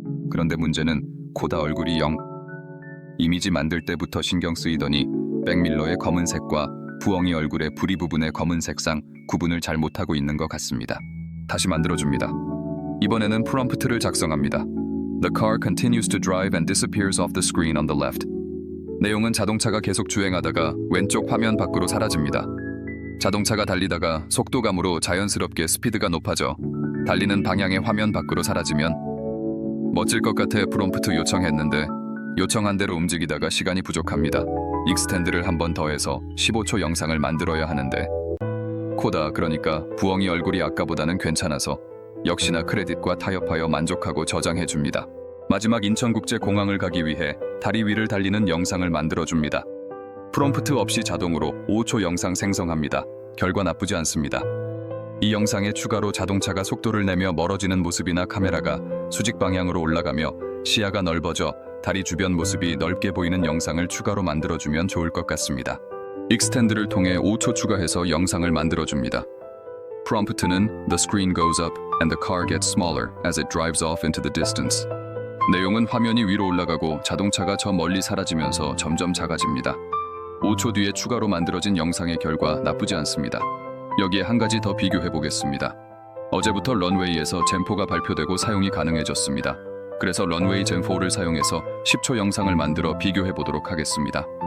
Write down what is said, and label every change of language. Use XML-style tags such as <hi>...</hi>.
<ko>그런데 문제는 코다 얼굴이 이미지 만들 때부터 신경 쓰이더니 백밀러의 검은색과 부엉이 얼굴의 부리 부분의 검은색상 구분을 잘 못하고 있는 것 같습니다. 다시 만들어줍니다. 이번에는 프롬프트를 작성합니다.</ko> <en>The car continues to drive and disappears off the screen on the left.</en> <ko>내용은 자동차가 계속 주행하다가 왼쪽 화면 밖으로 사라집니다. 자동차가 달리다가 속도감으로 자연스럽게 스피드가 높아져 달리는 방향의 화면 밖으로 사라지면 멋질 것 같아 프롬프트 요청했는데 요청한 대로 움직이다가 시간이 부족합니다. 익스텐드를 한 번 더해서 15초 영상을 만들어야 하는데 코다 그러니까 부엉이 얼굴이 아까보다는 괜찮아서 역시나 크레딧과 타협하여 만족하고 저장해줍니다. 마지막 인천국제공항을 가기 위해 다리 위를 달리는 영상을 만들어줍니다. 프롬프트 없이 자동으로 5초 영상 생성합니다. 결과 나쁘지 않습니다. 이 영상에 추가로 자동차가 속도를 내며 멀어지는 모습이나 카메라가 수직 방향으로 올라가며 시야가 넓어져 다리 주변 모습이 넓게 보이는 영상을 추가로 만들어주면 좋을 것 같습니다. 익스텐드를 통해 5초 추가해서 영상을 만들어줍니다. 프롬프트는</ko> <en>The screen goes up and the car gets smaller as it drives off into the distance.</en> <ko>내용은 화면이 위로 올라가고 자동차가 저 멀리 사라지면서 점점 작아집니다. 5초 뒤에 추가로 만들어진 영상의 결과 나쁘지 않습니다. 여기에 한 가지 더 비교해 보겠습니다. 어제부터 런웨이에서 젠4가 발표되고 사용이 가능해졌습니다. 그래서 런웨이 젠4를 사용해서 10초 영상을 만들어 비교해 보도록 하겠습니다.</ko>